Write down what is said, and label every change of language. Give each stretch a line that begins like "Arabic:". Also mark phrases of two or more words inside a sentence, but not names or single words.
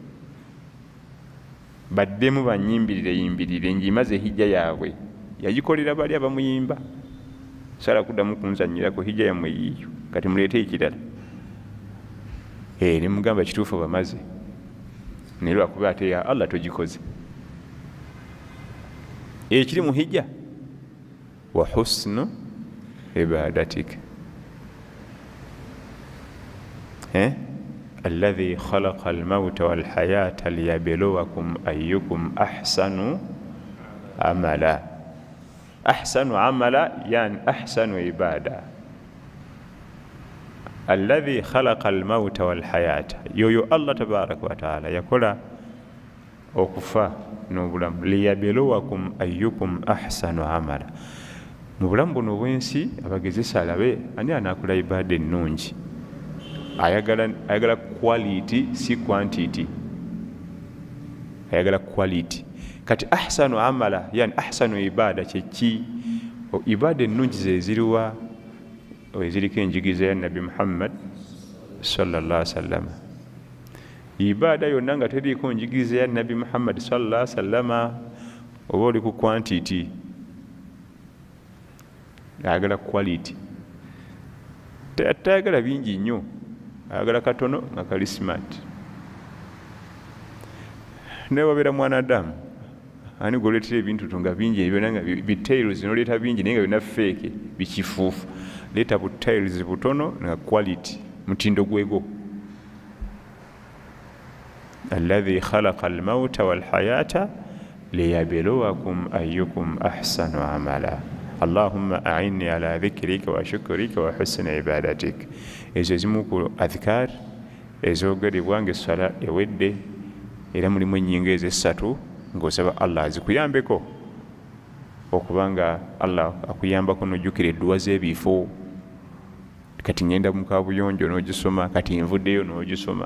Ganda: baddemu banyimbirire ngimaze hijja yaabwe yagikolera bali abamuyimba sala kuddamu kunzanyirako hijja yammwe yiiyo kati muleete ekirala ne mugamba kituufu bamaze naye lwakuba ate ya Allah togikoze ekiri mu hijja
Arabic: وحسن عبادتك الذي خلق الموت والحياة ليبلوكم أيكم أحسن عملا. أحسن عملا يعني أحسن عبادة. الذي خلق الموت والحياة, yoyo الله تبارك وتعالى
Ganda: yakola okufa n'obulamu
Arabic: ليبلوكم أيكم أحسن عملا.
Ganda: Mu bulamu buno bw'ensi abagezesa alabe ani anakola ibada ennungi. Ayagala quality si quantity, ayagala quality. Kati
Arabic: أحسن عملا يعني أحسن عبادة
Ganda: kyeki ibada ennungi zeziriwa eziriko enjigiza ya Nabi Muhammad
Arabic: صلى الله عليه وسلم.
Ganda: Ibada yonna nga teriko njigiza ya Nabi Muhammad
Arabic: صلى الله عليه وسلم
Ganda: oba oli ku quantity, ayagala quality. Tayagala bingi nnyo, ayagala katono nga kali smart. Naye wabeera mwanadamu ani goleetera ebintu nga bingi byonna nga bitails noleeta bingi naye nga byonna fake bikifuufu. Leeta butails butono nga quality mutindo gwego.
Arabic: الذي خلق الموت والحياة ليبلوكم أيكم أحسن عملا. اللهم أعني على ذكرك وشكرك وحسن عبادتك.
Ganda: Ezo zimu ku adhkar ezogerebwa ng'essala ewedde era mulimu ennyingo ez'essatu ng'osaba Allah azikuyambeko okubanga Allah akuyambako n'ojjukira edduwa z'ebifo. Kati ngenda mu kabuyonjo n'ogisoma, kati nvuddeyo n'ogisoma.